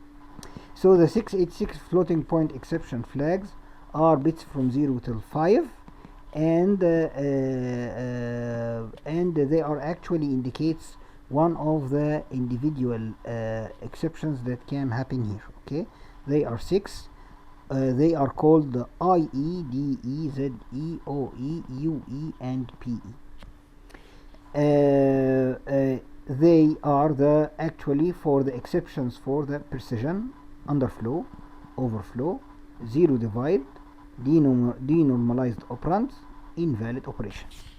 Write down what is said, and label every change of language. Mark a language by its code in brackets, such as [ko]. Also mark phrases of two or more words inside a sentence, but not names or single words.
[en] So the 686 floating point exception flags are bits from 0 till 5, and they are actually indicates one of the individual exceptions that can happen here. Okay, they are 6. They are called the I, E, D, E, Z, E, O, E, U, E, and P, E. They are the actually for the exceptions for the precision, underflow, overflow, zero divide, denormalized operands, invalid operations.